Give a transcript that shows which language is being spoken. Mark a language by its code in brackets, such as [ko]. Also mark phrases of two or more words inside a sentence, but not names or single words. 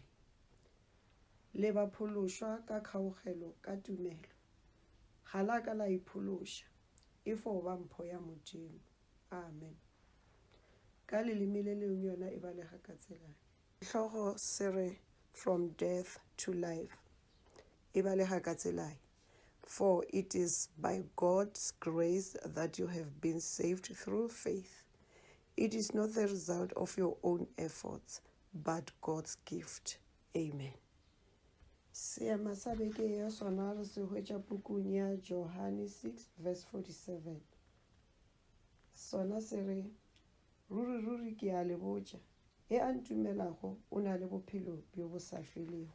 [nso] Le ba phološwa ka kgaogelo ka tumelo. Halaka la iphološa e fo ba mpho ya Modimo. Amen. Ka leleme le lengwe yona e balega ka tselae. Hlogo se re [en] from death to life. [nso] E balega ka tselae. [en] For it is by God's grace that you have been saved through faith. It is not the result of your own efforts, but God's gift. Amen. [nso] Seema sa beke ya sona re se hwetša pukung ya Johane 6 verse 47. Sona se re ruri ke a le botša e a ntumelago o na le bophelo bjo bo sa felego.